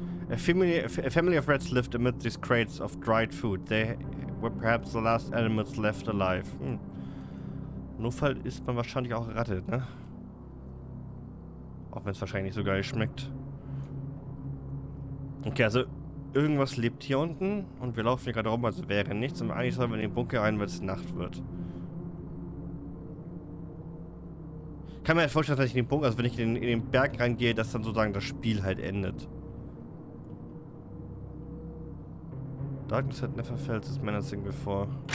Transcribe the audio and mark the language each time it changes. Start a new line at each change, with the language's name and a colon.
English: A family of rats lived amid these crates of dried food. They were perhaps the last animals left alive. Hm.
German: Im Notfall isst man wahrscheinlich auch Ratte, ne? Auch wenn es wahrscheinlich nicht so geil schmeckt. Okay, also irgendwas lebt hier unten und wir laufen hier gerade rum, also wäre nichts. Und eigentlich sollen wir in den Bunker rein, weil es Nacht wird. Ich kann mir halt vorstellen, dass ich in den Bunker, also wenn ich in den Berg reingehe, dass dann sozusagen das Spiel halt endet.
English: Darkness had never felt this menacing before.